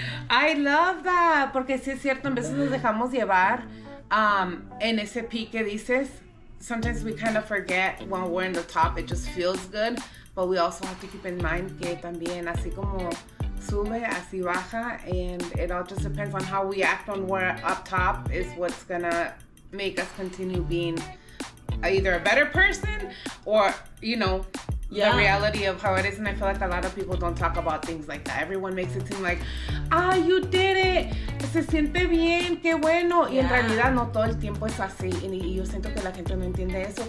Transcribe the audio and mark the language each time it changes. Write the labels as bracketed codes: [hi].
[en] I love that, [es] porque sí es cierto, a veces nos dejamos llevar en ese pique dices. [en] Sometimes we kind of forget when we're in the top, it just feels good, but we also have to keep in mind [es] que también así como sube, así baja, [en] and it all just depends on how we act when we're up top is what's gonna make us continue being either a better person or, you know, the reality of how it is. And I feel like a lot of people don't talk about things like that. Everyone makes it seem like, you did it, [es] se siente bien, qué bueno. Y en realidad no todo el tiempo es así. Y yo siento que la gente no entiende eso.